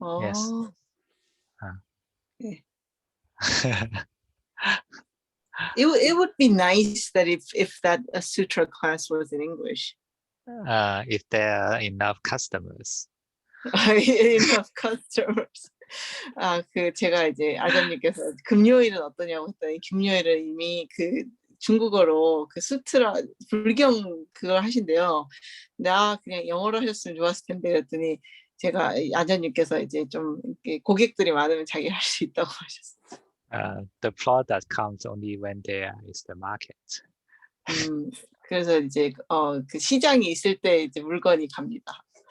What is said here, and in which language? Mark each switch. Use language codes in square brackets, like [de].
[en] Yes. Okay. It would be nice that if that a sutra class was in English. If there are enough customers. Enough customers. [ko] 제가 이제 아전님께서 금요일은 어떠냐고 했더니 금요일은 이미 그 중국어로 그 수트라 불경 그걸 하신대요. 근데 그냥 영어로 하셨으면 좋았을 텐데 그랬더니 제가 아전님께서 이제 좀 고객들이 많으면 자기 할 수 있다고 하셨어요. [en] The product comes only when there is the market. [ko] 그래서 이제 그 시장이 있을 때 이제 물건이 갑니다.